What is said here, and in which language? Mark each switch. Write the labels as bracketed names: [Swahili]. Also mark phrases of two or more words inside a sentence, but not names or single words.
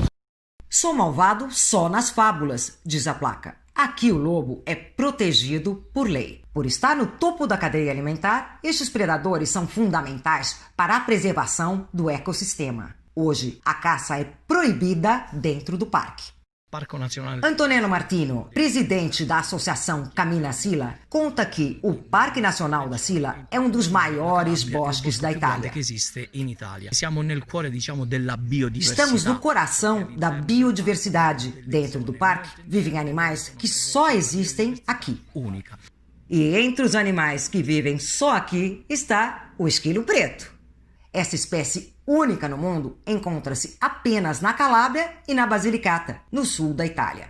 [Portuguese] Sou malvado só nas fábulas, diz a placa. Aqui o lobo é protegido por lei. Por estar no topo da cadeia alimentar, estes predadores são fundamentais para a preservação do ecossistema. Hoje, a caça é proibida dentro do parque. [Italian] Parco Nazionale. [Portuguese] Antonello Martino, presidente da Associação Cammina Sila, conta que o Parque Nacional da Sila é um dos maiores bosques da Itália. Que existe [Italian] in Italia. Siamo nel cuore, diciamo, della biodiversità. [Portuguese] Estamos no coração da biodiversidade. Dentro do parque vivem animais que só existem aqui. Única. E entre os animais que vivem só aqui está o esquilo preto. Essa espécie única no mundo encontra-se apenas na Calábria e na Basilicata, no sul da Itália.